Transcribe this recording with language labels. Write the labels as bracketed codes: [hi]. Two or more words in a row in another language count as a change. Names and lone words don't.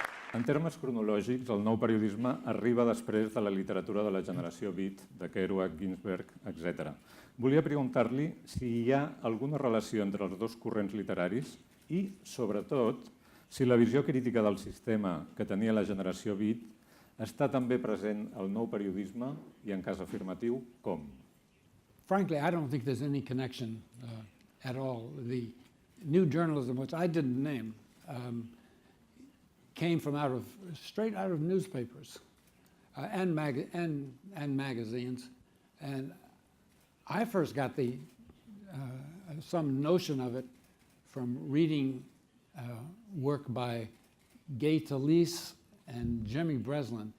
[ca] En termes cronològics, el nou periodisme arriba després de la literatura de la generació Beat, de Kerouac, Ginsberg, etc. Volia preguntar-li si hi ha alguna relació entre els dos corrents literaris i, sobretot, si la visió crítica del sistema que tenia la generació Beat està també present al nou periodisme i, en cas afirmatiu, com? [en] Frankly, I don't think there's any connection at all. The new journalism, which I didn't name, came from straight out of newspapers and magazines. And I first got some notion of it from reading work by Gay Talese and Jimmy Breslin.